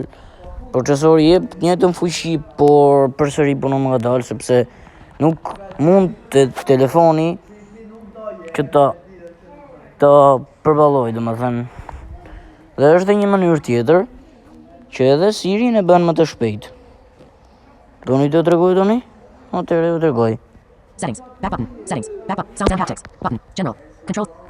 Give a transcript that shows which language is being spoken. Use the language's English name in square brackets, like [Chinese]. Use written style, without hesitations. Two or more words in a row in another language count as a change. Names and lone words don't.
[Albanian] Procesori jep njëjtën fuqi, por përsëri punon më ngadal, sepse nuk mund të telefoni që ta përballoj, domethënë. Dhe është një mënyrë tjetër që edhe Siri e bën më të shpejt. Doni të tregoj tani? Atëherë ju tregoj. [English] Settings. Back button. Settings. Back button. Sounds and haptics. Button. General. Control.